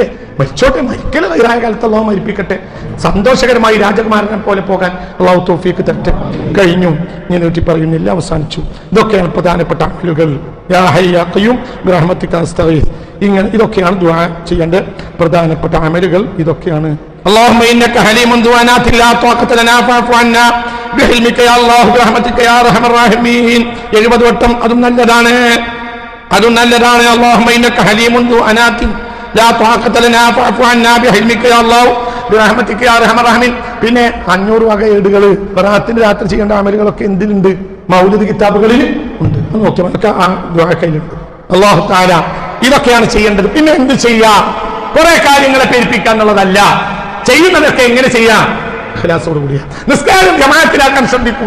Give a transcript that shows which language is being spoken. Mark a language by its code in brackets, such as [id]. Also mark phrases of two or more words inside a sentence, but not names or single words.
[ml] മരിച്ചോട്ടെ, മരിക്കൽ ഖൈറായ കാലത്ത് അല്ലാഹു മരിപ്പിക്കട്ടെ. സന്തോഷകരമായി രാജകുമാരനെ പോലെ പോകാൻ അല്ലാഹു തൗഫീഖ് തരട്ടെ. കഴിഞ്ഞു, ഞാൻ നീട്ടി പറയുന്നില്ല, അവസാനിച്ചു. ഇതൊക്കെയാണ് പ്രധാനപ്പെട്ട അമലുകൾ. [ar] يا حي يا قيوم برحمتك أستغيث. [ml] ഇങ്ങനെ ഇതൊക്കെയാണ് ദുആ ചെയ്യേണ്ട പ്രധാനപ്പെട്ട അമലുകൾ. ഇതൊക്കെയാണ്. [ar] اللهم انك حليم ذو انات لا طاقة لنا فاعف عنا بحلمك يا الله برحمتك يا ارحم الراحمين. [ml] 70 വട്ടം. അതും നല്ലതാണ്. [ar] اللهم انك حليم ذو انات لا طاقة لنا فاعف عنا بحلمك يا الله برحمتك يا ارحم الراحمين. [ml] പിന്നെ 500 വക ഏടുകൾ ബറാഅത്തിന്റെ രാത്രി ചെയ്യേണ്ട അമലുകളൊക്കെ എന്തിലുണ്ട്? മൗലിദ് കിതാബുകളിൽ ഉണ്ട്. നോക്കിയാൽ നമുക്ക് ആ ദുആ കയ്യിലുണ്ട്. [ar] الله تعالى [ml] ഇതൊക്കെയാണ് ചെയ്യേണ്ടത്. പിന്നെ എന്ത് ചെയ്യാ? കുറെ കാര്യങ്ങളെ പെരുപ്പിക്കുക എന്നുള്ളതല്ല, ചെയ്യുന്നതൊക്കെ എങ്ങനെ ചെയ്യാം? ഇഖ്ലാസോട് കൂടിയ നിസ്കാരം ജമാഅത്തിലാക്കാൻ ശ്രദ്ധിക്കുക.